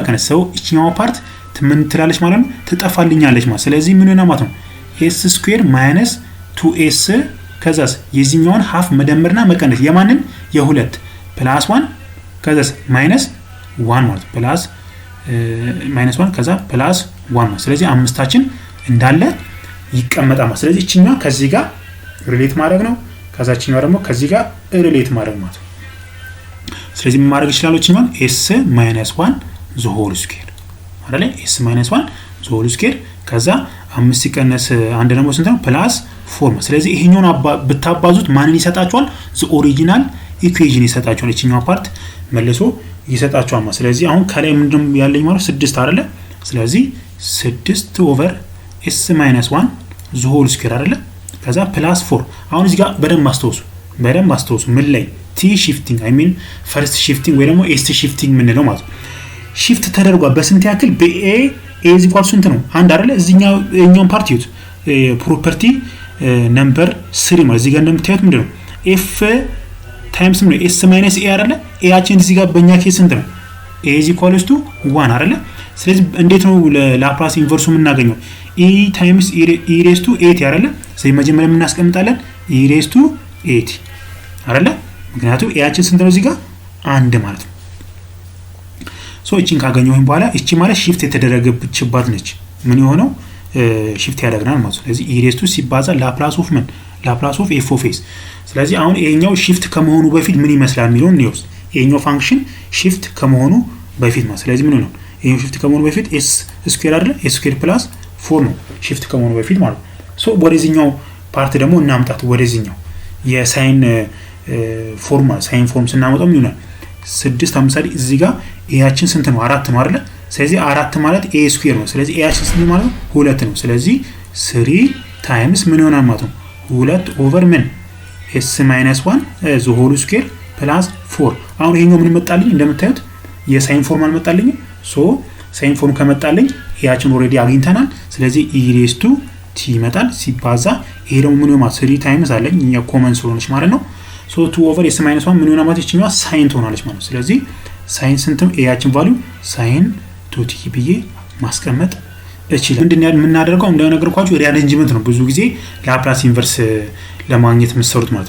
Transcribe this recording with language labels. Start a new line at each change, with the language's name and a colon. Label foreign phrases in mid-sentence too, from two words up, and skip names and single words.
Amharic: ሰው እቺኛው ፓርት ምን ትላለች ማለት ነው ትጠፋልኛለች ማለት ስለዚህ ምን ሆነ ማለት ነው
English: s square minus 2s
Amharic: ከዛስ የዚህኛውን ሃፍ መደመርና መቀነስ የማንን የሁለት ፕላስ 1 ከዛስ ማይነስ 1 ማለት ፕላስ ማይነስ 1 ከዛ ፕላስ 1 ነው ስለዚህ አምስታችን እንዳለ ይቀመጣል ማለት ስለዚህ እቺኛው ከዚህ ጋር ሪሌት ማድረግ ነው ከዛችኛው ደግሞ ከዚህ ጋር ሪሌት ማድረግ ማለት ስለዚህ ምን ማድረግ ይችላል እቺኛው s - 1
English: the whole square
Amharic: አይደለ s - 1
English: the whole square
Amharic: ከዛ 5 ሲቀነስ አንድ ደግሞ ስንት ነው ፕላስ 4 ስለዚህ ይሄኛውን ብታባዙት ማንን ይሰጣቸዋል
English: the original equation
Amharic: ይሰጣቸዋል እቺኛው ፓርት መልሶ ይሰጣቸዋል ማለት ስለዚህ አሁን ከላይ ምንድነው ያለኝ ማለት 6 አይደለ ስለዚህ 6
English: over s - 1 the whole square
Amharic: አይደለ ከዛ ፕላስ 4 አሁን እዚህ ጋር በደንብ አስተውሱ ምን ላይ
English: t shifting I mean first shifting
Amharic: ወይ ደግሞ
English: s shifting
Amharic: ምን ነው ማለት shift ተደርጓል በስንት ያክል በa
English: a is equal
Amharic: ስንት ነው አንድ አይደለ እዚህኛውን ፓርት ይዩት
English: property number 3
Amharic: ማለት እዚህ ጋር እንደምታዩት ምንድነው
English: f times
Amharic: ምን s - a አይደለ a ያችን እዚህ ጋር በእኛ ኬስ ስንት ነው
English: a is equal to 1
Amharic: አይደለ ስለዚህ እንዴት ነው ለላፕላስ ኢንቨርሱ የምናገኘው
English: e times e raised to 8
Amharic: አይደለ ስለዚህ መጀመሪያ ምን እናስቀምጣለን
English: e raised to 8
Amharic: አይደለ ምክንያቱም a ያችን ስንት ነው እዚህ ጋር አንድ ማለት ነው ሶ እቺን ካገኘሁኝ በኋላ እቺ ማለት shift የተደረገችባት ነች ምን የሆነው shift ያደርገናል ማለት ነው ስለዚህ
English: e raised to
Amharic: ሲባዛ
English: Laplace of
Amharic: ምን
English: Laplace of f of s
Amharic: ስለዚህ አሁን ይሄኛው shift ከመሆኑ በፊት ምን ይመስላል የሚለው ነው ይሄኛው ፋንክሽን shift ከመሆኑ በፊት ማለት ስለዚህ ምን ነው ይሄኛው shift ከመሆኑ በፊት
English: s square
Amharic: አይደለ
English: s square plus 4
Amharic: ነው shift ከመሆኑ በፊት ማለት ሶ ወደዚህኛው ፓርት ደግሞ እናምጣት ወደዚህኛው የሳይን ፎርም ስናመጣው ምን ይሆናል 6 ለምሳሌ እዚህ ጋር a ያችን ስንት ነው 4 ነው አይደለ ስለዚህ 4 ማለት
English: a square
Amharic: ነው ስለዚህ a ያችን ስንት ማለት 2 ነው ስለዚህ
English: 3 times
Amharic: ምን ይሆናል ማለት ነው
English: 2 over
Amharic: ምን
English: s - 1 the whole square plus 4
Amharic: አሁን ይሄኛው ምን መጣልኝ እንደምታዩት የሳይን ፎርም አልመጣልኝ ሶ ሳይን ፎርም ከመጣልኝ ያችን ኦሬዲ አግኝተናል ስለዚህ
English: e raised to t
Amharic: ይመጣል ሲባዛ ይሄ ደግሞ ምን ይሆናል
English: 3 times
Amharic: አለኝ እኛ ኮመን ስለሆነች ማለት ነው ሶ
English: 2 over s - 1
Amharic: ምን ይሆናል ማለት እቺኛው ሳይን ትሆናለች ማለት ነው ስለዚህ ሳይን ስንትም a ያችን ቫልዩ
English: sine 2t
Amharic: ብዬ ማስቀመጥ እቺ ምንድነው የምናደርገው እንደነገርኳችሁ ሪአሬንጅመንት ነው ብዙ ጊዜ
English: Laplace inverse
Amharic: ለማግኘት የምትሰሩት ማለት